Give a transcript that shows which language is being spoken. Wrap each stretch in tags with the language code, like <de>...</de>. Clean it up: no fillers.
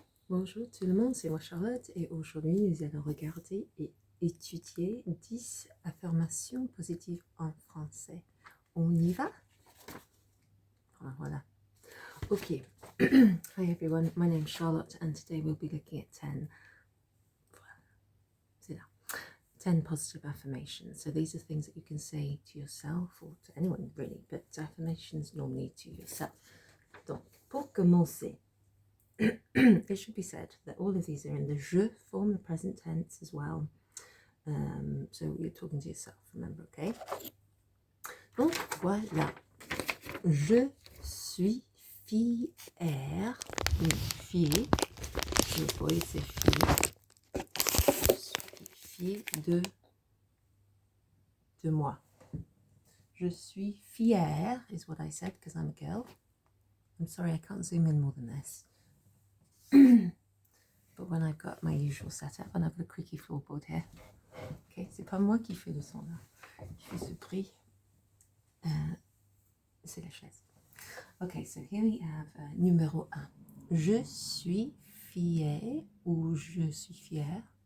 <fr>Bonjour tout le monde, c'est moi Charlotte et aujourd'hui nous allons regarder et étudier 10 affirmations positives en français. On y va? Voilà. Okay.</fr> <en>Hi everyone, my name is Charlotte and today we'll be looking at 10 positive affirmations. So these are things that you can say to yourself or to anyone really, but affirmations normally to yourself.</en> <fr>Donc, pour commencer,</fr> <en>it should be said that all of these are in the je form, the present tense as well. So you're talking to yourself, remember, okay?</en> <fr>Donc voilà. Je suis fière. Fier. Le boy c'est fier. Je suis fier de moi. Je suis fière</fr> <en>is what I said because I'm a girl. I'm sorry, I can't zoom in more than this. But when I've got my usual setup and I've got a creaky floorboard here.</en> <fr>Okay, c'est pas moi qui fais le son là. Je fais ce bruit. C'est la chaise.</fr> <en>Okay, so here we have numéro 1.</en> <fr>Je suis fier ou je suis fière.</fr>